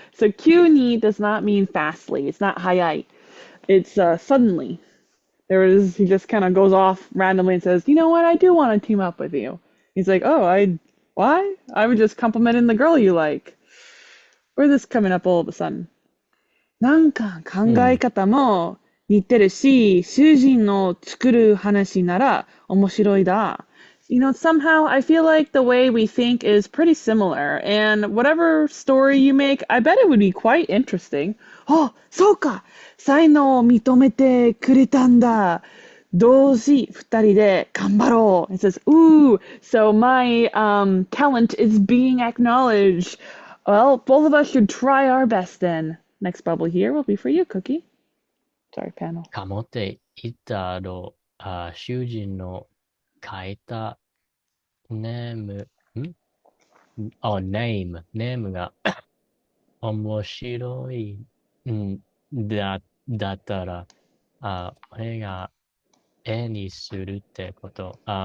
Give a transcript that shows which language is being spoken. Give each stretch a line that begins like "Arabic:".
English: So "急に" does not mean fastly. It's not hayai. It's suddenly. He just kind of goes off randomly and says, "You know what? I do want to team up with you." He's like, "Oh, why? I was just complimenting the girl you like." Where's this coming up all of a sudden?
Japanese: なんか考え方も似てるし、主人の作る話なら面白いだ。
English: You know, somehow I feel like the way we think is pretty similar, and whatever story you make, I bet it would be quite interesting.
Japanese: あ、そうか、才能を認めてくれたんだ。同時二人で頑張ろう.
English: It says, ooh, so my talent is being acknowledged. Well, both of us should try our best then. Next bubble here will be for you, Cookie. Sorry, panel.
Japanese: かもって言ったろ、主人の書いたネーム、ネームが面白い、だったら、俺が絵にするってこと。